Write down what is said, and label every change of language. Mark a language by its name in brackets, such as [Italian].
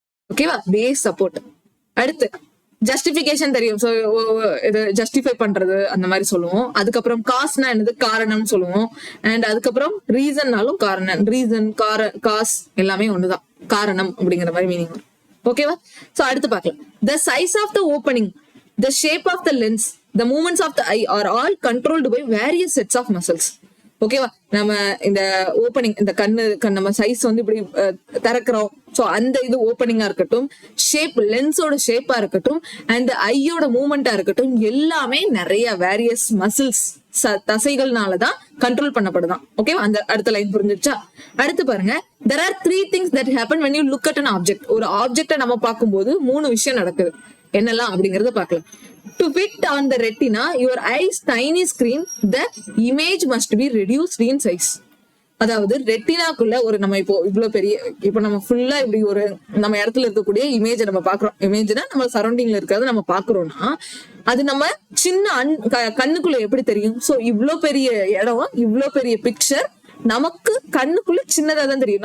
[Tamil] ஓகேவா? Base support. அடுத்து justification தெரியும். சோ இது ஜஸ்டிஃபை பண்றது அந்த மாதிரி சொல்லுவோம். அதுக்கப்புறம் காஸ்னா என்னது? காரணம் சொல்லுவோம். அண்ட் அதுக்கப்புறம் ரீசன்னாலும் காரணம், ரீசன் காஸ் எல்லாமே ஒண்ணுதான், காரணம் அப்படிங்கிற மாதிரி மீனிங் வரும். ஓகேவா? சோ அடுத்து பார்க்கலாம். [English] The size of the opening, the shape of the lens, the movements of the eye are all controlled by various sets of muscles. [Tamil] ஓகேவா? நம்ம இந்த ஓப்பனிங், இந்த கண்ணு நம்ம சைஸ் வந்து இப்படி திறக்கிறோம். சோ அந்த இது ஓப்பனிங்கா இருக்கட்டும், ஷேப், லென்ஸோட ஷேப்பா இருக்கட்டும், அண்ட் ஐயோட மூவ்மெண்டா இருக்கட்டும், எல்லாமே நிறைய வேரியஸ் மசில்ஸ், தசைகள்னாலதான் கண்ட்ரோல் பண்ணப்படுதான். ஓகேவா? அந்த அடுத்த லைன் புரிஞ்சிருச்சா? அடுத்து பாருங்க, [English] there are 3 things that happen when you look at an object. [Tamil] ஒரு ஆப்ஜெக்ட நம்ம பார்க்கும்போது 3 விஷயம் நடக்குது. என்னெல்லாம் அப்படிங்கறத பார்க்கலாம். [English] To fit on the retina, your eye's tiny screen, the image must be reduced in size. [Tamil] அதாவது ரெட்டினாக்குள்ள ஒரு நம்ம இப்போ இவ்வளவு பெரிய இப்போ நம்ம ஃபுல்லா இப்படி ஒரு நம்ம இடத்துல இருக்கக்கூடிய இமேஜை நம்ம பாக்குறோம். இமேஜ்னா நம்ம சரௌண்டிங்ல இருக்கிறத நம்ம பாக்குறோம்னா அது நம்ம சின்ன கண்ணுக்குள்ள எப்படி தெரியும்? சோ இவ்வளவு பெரிய இடம், இவ்வளவு பெரிய பிக்சர் நமக்கு கண்ணுக்குள்ள சின்னதா தான் தெரியும்.